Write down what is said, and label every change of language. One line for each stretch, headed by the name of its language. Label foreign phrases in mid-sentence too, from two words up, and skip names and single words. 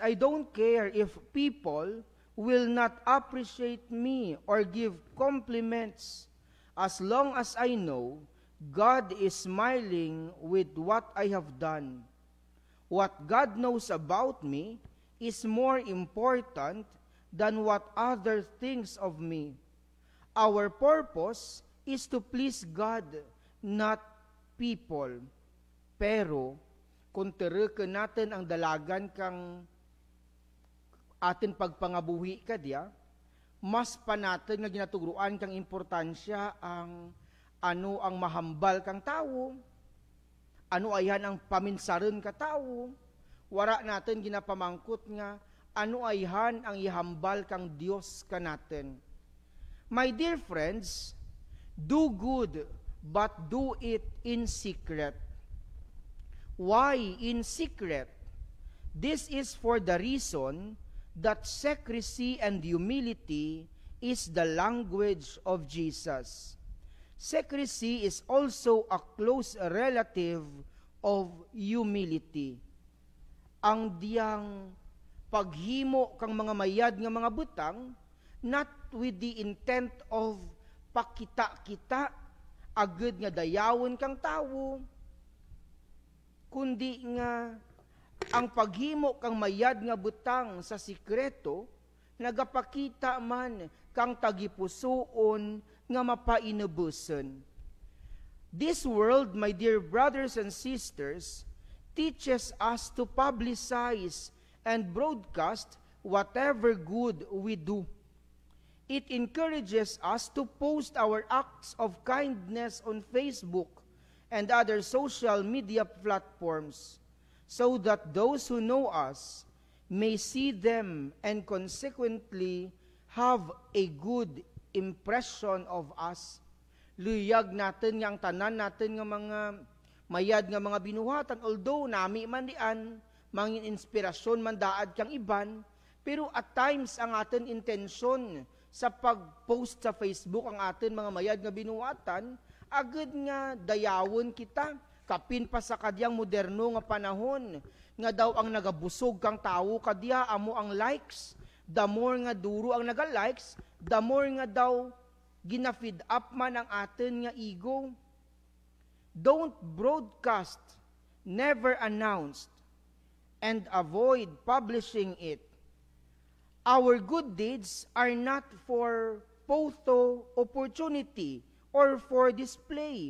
English: I don't care if people will not appreciate me or give compliments, as long as I know God is smiling with what I have done. What God knows about me is more important than what others thinks of me. Our purpose is to please God, not people.
Kinaray-a: Pero, kung tereke natin ang dalagan kang atin pagpangabuhi ka diya, mas pa natin nga ginatuguruan kang importansya ang ano ang mahambal kang tao, ano ayan ang paminsaran ka tao, wara natin ginapamangkot nga, ano ayhan ang ihambal kang Diyos ka natin.
English: My dear friends, do good, but do it in secret. Why in secret? This is for the reason that secrecy and humility is the language of Jesus. Secrecy is also a close relative of humility.
Kinaray-a: Ang diyang paghimo kang mga mayad nga mga butang,
English: not with the intent of
Kinaray-a: pakita-kita, agad nga dayawon kang tawo, kundi nga ang paghimo kang mayad nga butang sa sikreto, nagapakita man kang tagipusoon nga mapainubuson.
English: This world, my dear brothers and sisters, teaches us to publicize and broadcast whatever good we do. It encourages us to post our acts of kindness on Facebook and other social media platforms, so that those who know us may see them and consequently have a good impression of us.
Kinaray-a: Luyag natin nga ang tanan natin nga mga mayad nga mga binuhatan, although nami man dian, mangin inspirasyon man daad kang iban, pero
English: at times
Kinaray-a: ang atin intensyon sa pag-post sa Facebook ang atin mga mayad nga binuhatan, agad nga dayawon kita, Kapin pa sa kadyang moderno nga panahon, nga daw ang nagabusog kang tao kadya, amo ang likes.
English: The more
Kinaray-a: nga duro ang naga-likes,
English: the more
Kinaray-a: nga daw gina-feed up man ang atin nga ego.
English: Don't broadcast, never announced, and avoid publishing it. Our good deeds are not for photo opportunity or for display.